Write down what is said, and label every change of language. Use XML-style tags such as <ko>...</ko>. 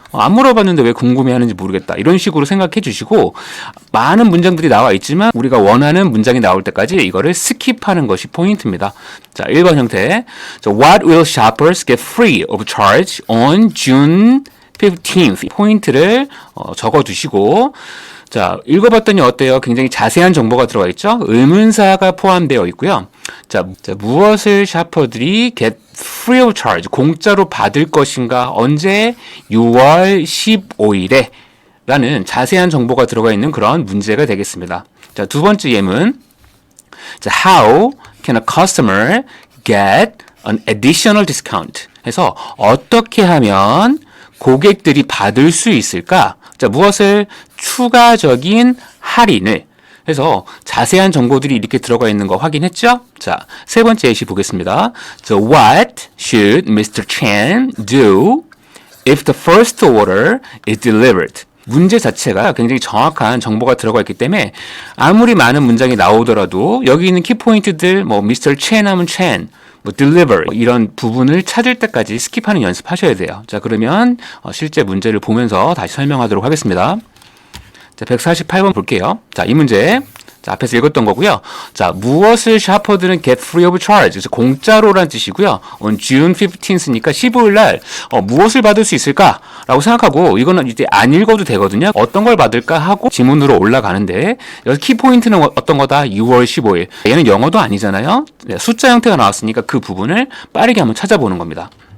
<ko>안 물어봤는데 왜 궁금해하는지 모르겠다. 이런 식으로 생각해 주시고 많은 문장들이 나와 있지만 우리가 원하는 문장이 나올 때까지 이거를 스킵하는 것이 포인트입니다. 1번 형태.</ko> <en>What will shoppers get free of charge on June 15th?</en> <ko>포인트를 적어두시고 읽어봤더니 어때요? 굉장히 자세한 정보가 들어가 있죠? 의문사가 포함되어 있고요. 무엇을 샤퍼들이</ko> <en>get free of charge,</en> <ko>공짜로 받을 것인가? 언제? 6월 15일에 라는 자세한 정보가 들어가 있는 그런 문제가 되겠습니다. 두 번째 예문.</ko> <en>How can a customer get an additional discount?</en> <ko>해서 어떻게 하면 고객들이 받을 수 있을까? 무엇을 추가적인 할인을 해서 자세한 정보들이 이렇게 들어가 있는 거 확인했죠? 세 번째 예시 보겠습니다.</ko> <en>What should Mr. Chen do if the first order is delivered?</en> <ko>문제 자체가 굉장히 정확한 정보가 들어가 있기 때문에 아무리 많은 문장이 나오더라도 여기 있는 키포인트들 Mr. Chen 하면 Chen, deliver 이런 부분을 찾을 때까지 스킵하는 연습하셔야 돼요. 그러면 실제 문제를 보면서 다시 설명하도록 하겠습니다. 148번 볼게요. 이 문제. 앞에서 읽었던 거고요. 무엇을 샤퍼들은</ko> <en>get free of charge.</en> <ko>그래서 공짜로란 뜻이고요.</ko> <en>on June 15th</en> <ko>니까 15일 날 무엇을 받을 수 있을까? 라고 생각하고 이거는 이제 안 읽어도 되거든요. 어떤 걸 받을까 하고 지문으로 올라가는데 여기 키포인트는 어떤 거다? 6월 15일. 얘는 영어도 아니잖아요. 숫자 형태가 나왔으니까 그 부분을 빠르게 한번 찾아보는 겁니다.</ko>